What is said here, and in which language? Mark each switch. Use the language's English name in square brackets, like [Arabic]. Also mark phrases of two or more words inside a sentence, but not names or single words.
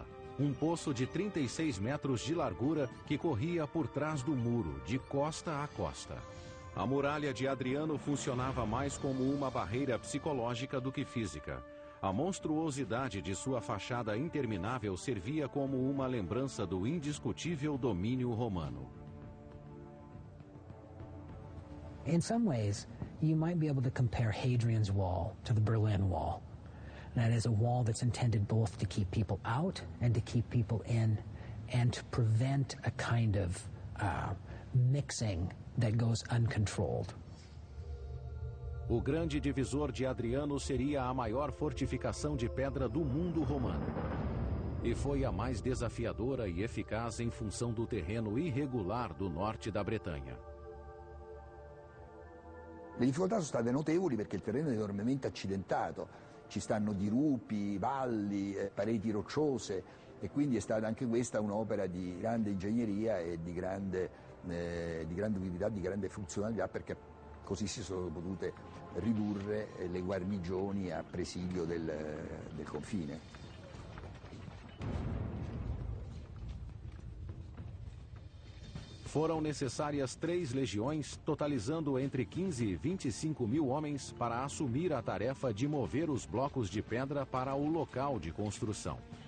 [Portuguese] Um poço de 36 metros de largura que corria por trás do muro, de costa a costa. A muralha de Adriano funcionava mais como uma barreira psicológica do que física. A monstruosidade de sua fachada interminável servia como uma lembrança do indiscutível domínio romano. [English] In some ways, you might be able to compare Hadrian's Wall to the Berlin Wall. That is a wall that's intended both to keep people out and to keep people in, and to prevent a kind of mixing that goes uncontrolled. [Portuguese] O grande divisor de Adriano seria a maior fortificação de pedra do mundo romano. E foi a mais desafiadora e eficaz em função do terreno irregular do norte da Bretanha. [Italian] Le difficoltà sono state notevoli perché il terreno è enormemente accidentato, ci stanno dirupi, valli, pareti rocciose e quindi è stata anche questa un'opera di grande ingegneria e di grande utilità, di grande funzionalità, perché così si sono potute ridurre le guarnigioni a presidio del confine. [Portuguese] Foram necessárias 3 legiões, totalizando entre 15 e 25 mil homens para assumir a tarefa de mover os blocos de pedra para o local de construção.